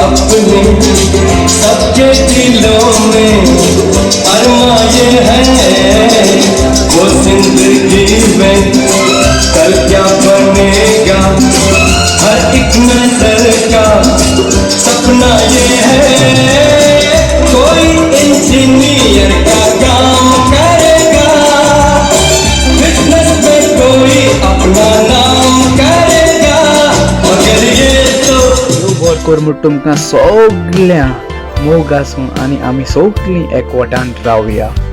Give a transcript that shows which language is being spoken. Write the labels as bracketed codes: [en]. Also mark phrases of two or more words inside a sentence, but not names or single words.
[hi] अपने सबके दिलों में अरमा ये है वो जिंदगी में कल क्या बनेगा हर एक नजर का सपना ये है कोई इंजीनियर का काम करेगा बिजनेस में कोई अपना नाम करेगा मगर ये तो [kok] बरोबर करमूट तुमकां सगळ्या मोग आसूं आनी आमी सगळीं एकवटान रावया.